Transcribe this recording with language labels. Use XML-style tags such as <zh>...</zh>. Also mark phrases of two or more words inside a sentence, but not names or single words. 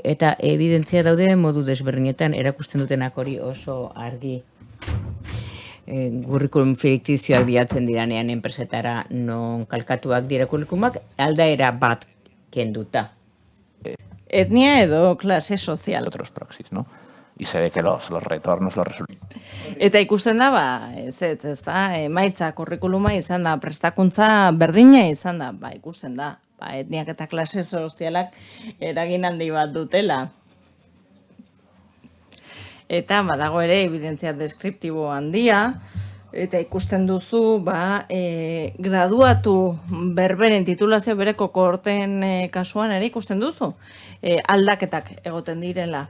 <eu>Eta evidentzia daude modu desberdinetan erakusten dutenak hori oso argi. Curriculum fiktizioak bilatzen diranean enpresetara non kalkatuak dira curriculumak, aldaera bat kenduta. Etnia edo klase sozial.</eu> <es>Otros proxies, ¿no? Y se ve que los retornos, los resultados.</es> <eu>Eta ikusten da, ez da, emaitza kurrikuluma izan da, prestakuntza berdina izan da, ikusten da, etniak eta klase sozialak eragin handi bat dutela. Eta badago ere evidentzia deskriptibo handia, eta ikusten duzu, graduatu berberen titulazio bereko kohorten kasuan ere ikusten duzu, aldaketak egoten direla.</eu>